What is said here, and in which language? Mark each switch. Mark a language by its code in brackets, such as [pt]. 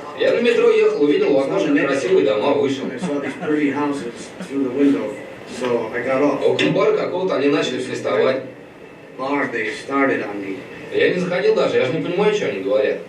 [ru] Я на метро ехал, увидел в окошко красивые дома, вышел. [en] I saw these pretty houses through the window, so I got off. [ru] А около бара какого-то они начали флистовать. [en] Bar, they started on me. [ru] Я не заходил даже, я же не понимаю, что они говорят.